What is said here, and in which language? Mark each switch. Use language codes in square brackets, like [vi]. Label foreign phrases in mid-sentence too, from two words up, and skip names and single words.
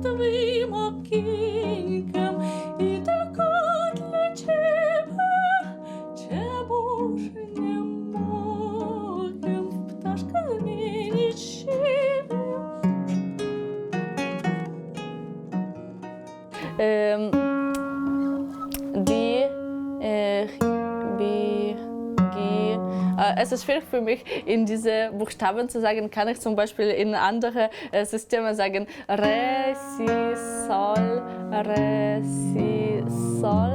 [pl] Twoim okienkiem i tylko dla Ciebie, czemuż nie mogę w ptaszka zmienić siebie? [de] Es ist schwierig für mich, in diese Buchstaben zu sagen. Kann ich zum Beispiel in andere Systeme sagen Re, Si, Sol, Re, Si, Sol.